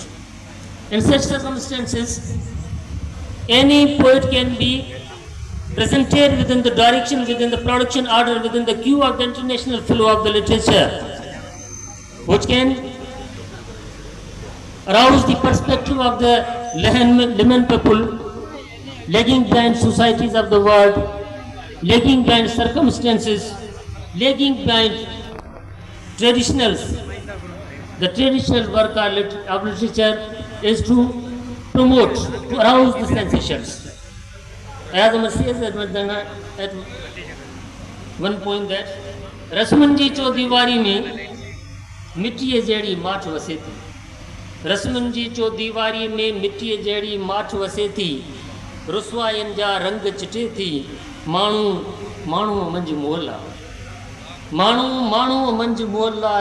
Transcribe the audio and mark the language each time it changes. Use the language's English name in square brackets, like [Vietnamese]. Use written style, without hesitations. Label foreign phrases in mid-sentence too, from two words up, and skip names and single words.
[English] In such circumstances, any poet can be presented within the direction, within the production order, within the queue of the international flow of the literature, which can arouse the perspective of the layman people, lagging behind societies of the world, lagging behind circumstances, lagging behind traditionals. The traditional work of literature is to promote, to arouse the sensations. As Umar says at one point that [Sindhi] Rasman ji चौदीवारी में मिट्टीअ जहिड़ी माठ वसे थी। रस्मनि जी चौदीवारी में मिट्टीअ जहिड़ी माठ वसे थी। रुसवाइनि जा रंग चिटे थी। माण्हू माण्हूअ मंझि मोल आहे। माण्हू माण्हूअ मंझि मोल आहे।